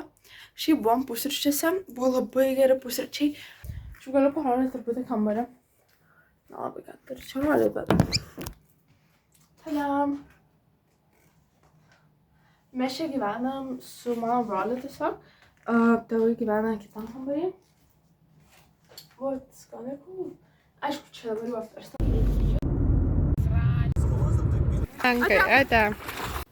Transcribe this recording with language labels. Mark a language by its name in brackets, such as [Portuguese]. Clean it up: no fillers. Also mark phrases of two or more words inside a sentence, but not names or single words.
[Lithuanian] Šiaip buvom pusryčiuose, buvo labai geri pusryčiai. Aš galiu parodyti truputį kambarį. Nelabai ką turiu čia rodyti, bet... Tadam! Mes čia gyvenam su mano broliu tiesiog. Tėvai gyvena kitam kambarį. [English] What's gonna cool? [Lithuanian] Aišku, čia dabar jau aptarsta. Ankai, ate.